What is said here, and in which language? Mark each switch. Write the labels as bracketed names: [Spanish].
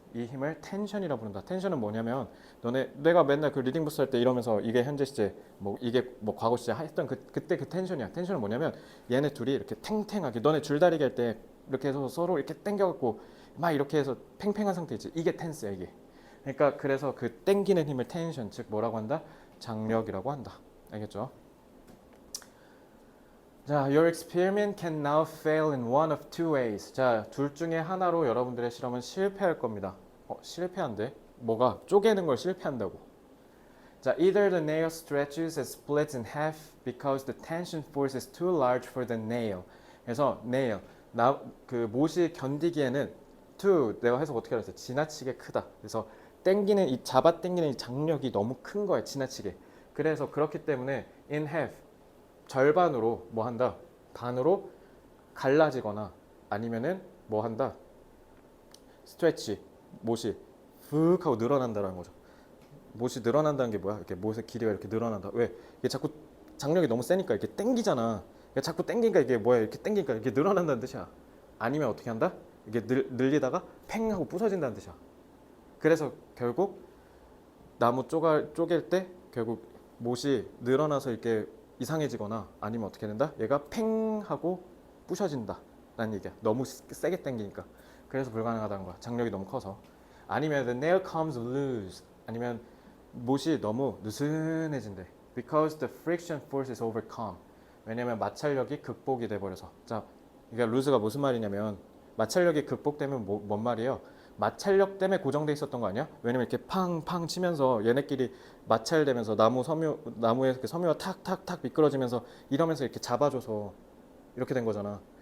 [Korean] 이 힘을 텐션이라고 부른다. 텐션은 뭐냐면 내가 맨날 그 리딩 부스 할 때 이러면서 이게 현재 시제, 뭐 이게 뭐 과거 시제 했던 그때 그 텐션이야. 텐션은 뭐냐면 얘네 둘이 이렇게 탱탱하게, 너네 줄다리기 할 때 이렇게 해서 서로 이렇게 당겨갖고 막 이렇게 해서 팽팽한 상태이지. 이게 텐스야 이게. 그러니까 그래서 그 당기는 힘을 텐션, 즉 뭐라고 한다? 장력이라고 한다. 알겠죠? 자, [English] your experiment can now fail in one of two ways. [Korean] 자, 둘 중에 하나로 여러분들의 실험은 실패할 겁니다. 실패한대? 뭐가? 쪼개는 걸 실패한다고. 자, [English] either the nail stretches and splits in half because the tension force is too large for the nail. [Korean] 그래서 nail, 그 못이 견디기에는 too, 내가 해석 어떻게 알았어? 지나치게 크다. 그래서 당기는 이 잡아 당기는 이 장력이 너무 큰 거야, 지나치게. 그래서 그렇기 때문에 [English] in half [Korean] 절반으로 뭐 한다? 반으로 갈라지거나 아니면은 뭐 한다? 스트레치, 못이 훅 하고 늘어난다는 거죠. 못이 늘어난다는 게 뭐야? 이렇게 못의 길이가 이렇게 늘어난다. 왜? 이게 자꾸 장력이 너무 세니까 이렇게 당기잖아. 그러니까 자꾸 당기니까 이게 뭐야? 이렇게 당기니까 이렇게 늘어난다는 뜻이야. 아니면 어떻게 한다? 이게 늘리다가 팽 하고 부서진다는 뜻이야. 그래서 결국 나무 쪼갤 때 결국 못이 늘어나서 이렇게 이상해지거나 아니면 어떻게 된다? 얘가 팽 하고 부셔진다 라는 얘기야. 너무 세게 당기니까. 그래서 불가능하다는 거야. 장력이 너무 커서. 아니면 [English] the nail comes loose. [Korean] 아니면 못이 너무 느슨해진대. [English] Because the friction force is overcome. [Korean] 왜냐면 마찰력이 극복이 돼버려서. 자, 그러니까 lose가 무슨 말이냐면 마찰력이 극복되면 뭔 말이에요? 마찰력 때문에 고정돼 있었던 거 아니야? 왜냐면 이렇게 팡팡 치면서 얘네끼리 마찰되면서 나무에 이렇게 섬유가 탁탁탁 미끄러지면서 이러면서 이렇게 잡아줘서 이렇게 된 거잖아.